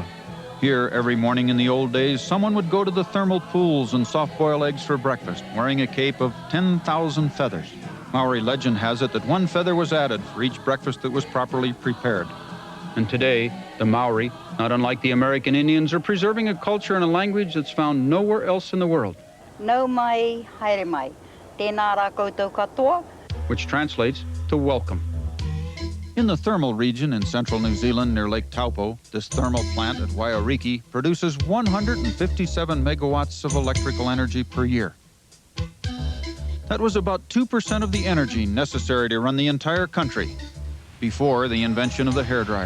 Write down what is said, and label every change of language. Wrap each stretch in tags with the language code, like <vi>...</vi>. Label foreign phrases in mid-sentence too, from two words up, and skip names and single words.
<en>Here, every morning in the old days, someone would go to the thermal pools and soft-boil eggs for breakfast, wearing a cape of 10,000 feathers. Maori legend has it that one feather was added for each breakfast that was properly prepared. And today, the Maori, not unlike the American Indians, are preserving a culture and a language that's found nowhere else in the world.</en> <mi>No mai, haere mai. Tēnā rā koutou katoa.</mi> <en>Which translates to welcome. In the thermal region in central New Zealand near Lake Taupo, this thermal plant at Waioriki produces 157 megawatts of electrical energy per year. That was about 2% of the energy necessary to run the entire country before the invention of the hairdryer.</en>